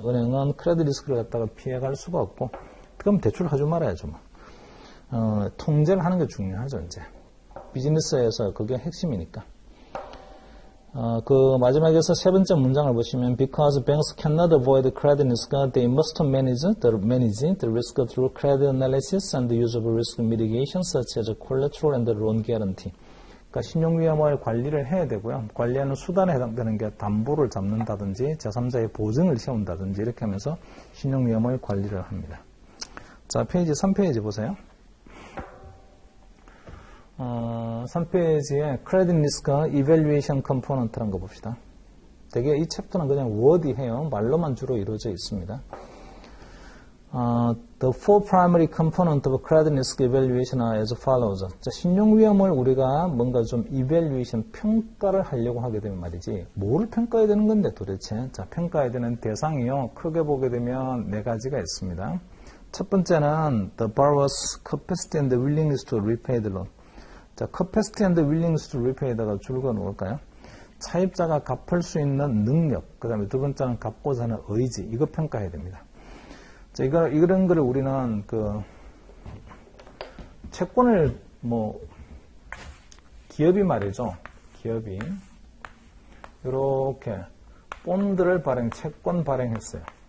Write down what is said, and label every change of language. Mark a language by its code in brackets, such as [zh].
[ko] 은행은 크레딧 리스크를 갖다가 피해갈 수가 없고, 그럼 대출을 하지 말아야죠. 뭐. 통제를 하는 게 중요하죠, 이제. 비즈니스에서 그게 핵심이니까. 그 마지막에서 세 번째 문장을 보시면 [en] Because banks cannot avoid credit risk, they must manage the risk through credit analysis and the use of risk mitigation such as collateral and loan guarantee. [ko] 그러니까 신용위험을 관리를 해야 되고요. 관리하는 수단에 해당되는 게 담보를 잡는다든지 제3자의 보증을 세운다든지 이렇게 하면서 신용위험을 관리를 합니다. 자, 페이지 3페이지 보세요. 3페이지에 Credit Risk Evaluation Component라는 거 봅시다. 되게 이 챕터는 그냥 워디해요. 말로만 주로 이루어져 있습니다. [en] The four primary components of credit risk evaluation are as follows. [ko] 자, 신용위험을 우리가 뭔가 좀 evaluation, 평가를 하려고 하게 되면 말이지, 뭐를 평가해야 되는 건데 도대체? 자, 평가해야 되는 대상이요. 크게 보게 되면 네 가지가 있습니다. 첫 번째는 [en] the borrower's capacity and the willingness to repay the loan. 자, capacity and willingness to repay에다가 [ko] 줄거 놓을까요? 차입자가 갚을 수 있는 능력, 그 다음에 두 번째는 갚고자 하는 의지, 이거 평가해야 됩니다. 자, 이런 거를 우리는 채권을 기업이 말이죠. 기업이 이렇게 본드를 채권 발행했어요.